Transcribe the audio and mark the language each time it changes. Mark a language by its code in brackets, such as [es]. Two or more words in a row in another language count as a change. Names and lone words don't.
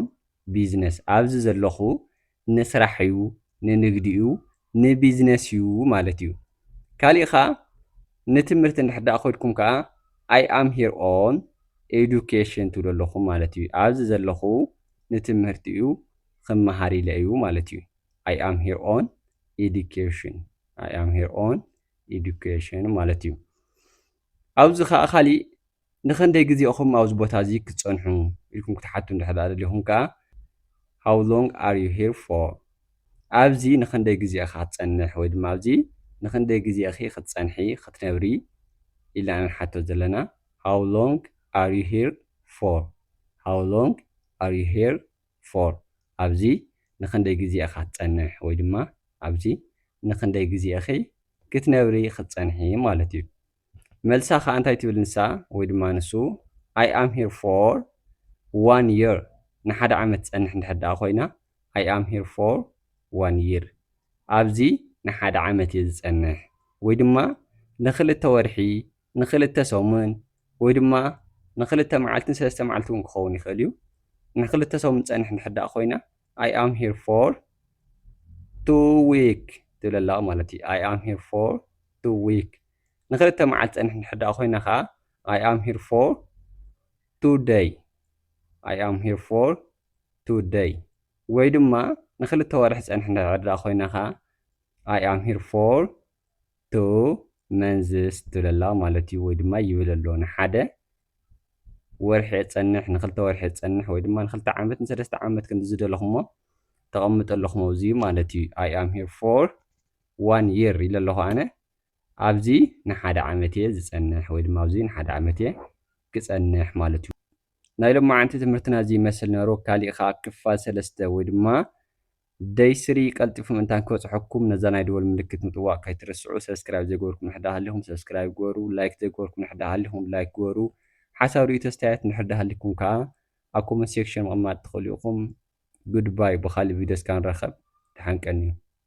[ti] business ኣብዚ ዘለኹ ንስራሕ እዩ ንንግዲ እዩ ንቢዝነስ እዩ ማለት እዩ። ካሊእ ከዓ ንትምህርቲ እንድሕር ከይድኩም ከዓ [en] I am here on education [ti] ትብሉ ኣለኹም ማለት እዩ። ኣብዚ ዘለኹ ንትምህርቲ እዩ ክመሃር ኢለ እዩ ማለት እዩ። [en] I am here on education I am here on education [ti] ማለት እዩ። ኣብዚ ከዓ ካሊእ ንክንደይ ግዜ ኢኹም ኣብዚ ቦታ እዚ ክትፀንሑ ኢልኩም ክትሓቱ እንድሕር ደሊኹም ከዓ [en] how long are you here for [ti] ኣብዚ ንክንደይ ግዜ ኢኻ ክትፀንሕ ወይ ድማ ኣብዚ ንክንደይ ግዜ ኢኺ ክትፀንሒ ክትነብሪ ኢልና ንሓቶ ዘለና [en] how long are you here for how long are you here for [ti] ኣብዚ ንክንደይ ግዜ ኢኻ ክትፀንሕ ወይ ድማ ኣብዚ ንክንደይ ግዜ ኢኺ ክትነብሪ ክትፀንሒ ማለት እዩ። መልሳ ከዓ እንታይ ትብል ንሳ ወይ ድማ ንሱ [en] I am here for 1 year [ti] ንሓደ ዓመት ትፀንሕ እንድሕር ደኣ ኮይና [en] I am here for 1 year [ti] ኣብዚ ንሓደ ዓመት እየ ዝፀንሕ ወይ ድማ ንክልተ ወርሒ ንክልተ ሰሙን ወይ ድማ ንክልተ መዓልትን ሰለስተ መዓልቲ እውን ክኸውን ይኽእል እዩ። ንክልተ ሰሙን ዝፀንሕ እንድሕር ደኣ ኮይና [en] I am here for 2 week [ti] ትብል ኣላ ማለት እዩ። [en] I am here for 2 week [ti] ንክልተ መዓልቲ ዝፀንሕ እንድሕር ደኣ ኮይና ከዓ [en] I am here for 2 day I am here for 2 day [ti] ወይ ድማ ንክልተ ወርሒ ዝፀንሕ እንድሕር ደኣ ኮይና ከዓ [en] I am here for 2 months [ti] ትብል ኣላ ማለት እዩ። ወይ ድማ ይብል ኣሎ ንሓደ ወርሒ ፀንሕ ንክልተ ወርሒ ፀንሕ ወይ ድማ ንክልተ ዓመት ንሰለስተ ዓመት ክንዲ ዝደለኹሞ ተቐምጡ ኣለኹም ኣብዚ ማለት እዩ። [en] I am here for 1 year [ti] ኢለ ኣለኹ ኣነ ኣብዚ ንሓደ ዓመት እየ ዝፀንሕ ወይ ድማ ኣብዚ ንሓደ ዓመት እየ ክፀንሕ ማለት እዩ። ናይ ሎማዓንቲ ትምህርትና እዚ ይመስል ነይሩ። ካሊእ ከዓ ክፋል 3 ወይ ድማ ደይ 3 ቀልጢፉ ምእንታን ክበፅሐኩም ነዛ ናይ ደወል ምልክት ምጥዋቅ ከይትርስዑ። ሰብስክራይብ ዘይገበርኩም ንሕዳ ሃሊኹም ሰብስክራይብ ግበሩ። ላይክ ዘይገበርኩም ንሕዳ ሃሊኹም ላይክ ግበሩ። ሓሳብ ርእይቶ ኣስተያየት ንሕዳ ሃሊኩም ከዓ ኣብ [en] comment section [ti] ምቕማጥ ትኽእሉ ኢኹም። ጉድባይ ብካሊእ ቪድዮ እስካብ ንራኸብ ድሓን ቀኒ እዩ።